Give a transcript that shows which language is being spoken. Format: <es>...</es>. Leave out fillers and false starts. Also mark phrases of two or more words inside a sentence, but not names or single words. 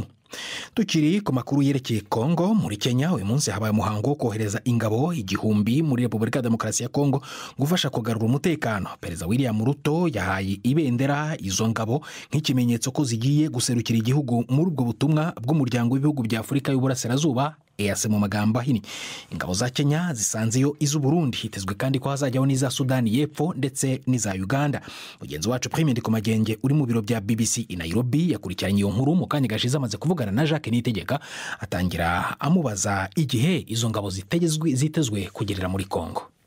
<rw>Tukiri ku makuru yerekeye Kongo, muri Kenya uyu munsi habaye umuhango wo kohereza ingabo 1000 muri Repubulika ya Demokarasi ya Kongo gufasha kugarura umutekano. Perezida William Ruto yahaye ibendera izo ngabo nk'ikimenyetso ko zigiye guserukira igihugu muri ubwo butumwa bw'umuryango w'ibihugu bya Afurika y'Uburasirazuba EAC mu magambo ahini. Ingabo za Kenya zisanzeyo iz'u Burundi, hitezwe kandi ko hazajyaho n'iza Sudani y'Epfo ndetse n'iza Uganda. Mugenzi wacu Prime Ndikumagenge uri mu biro bya BBC i Nairobi yakurikiranye iyo nkuru mu kanya gashize amaze kuvugana na Jacques Niyitegeka, atangira amubaza igihe izo ngabo zitezwe kugerera muri Kongo.</rw>